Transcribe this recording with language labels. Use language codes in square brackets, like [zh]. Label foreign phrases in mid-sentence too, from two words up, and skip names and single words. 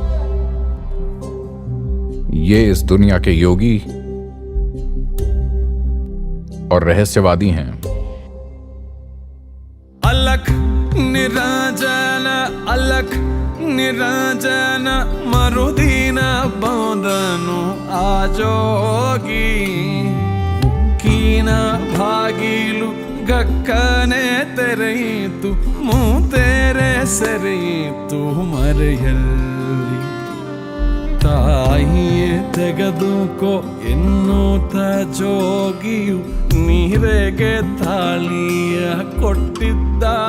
[hi] ये इस दुनिया के योगी और रहस्यवादी हैं. अलख निरंजन अलख निरंजन [kn] ಮರುದಿನ ಬಂದನು ಆ ಜೋಗಿ. ಉಕ್ಕಿನ ಬಾಗಿಲು ಗಕ್ಕನೆ ತೆರೆಯಿತು, ಮೂತೆರೆ ಸೆರೆಯಿತು ಮರೆಯಲ್ಲಿ. ತಾಯಿಯೇ ತೆಗೆದುಕೋ ಎನ್ನುತ್ತ ಜೋಗಿಯು ನೀರೆಗೆ ತಾಳಿಯ ಕೊಟ್ಟಿದ್ದ.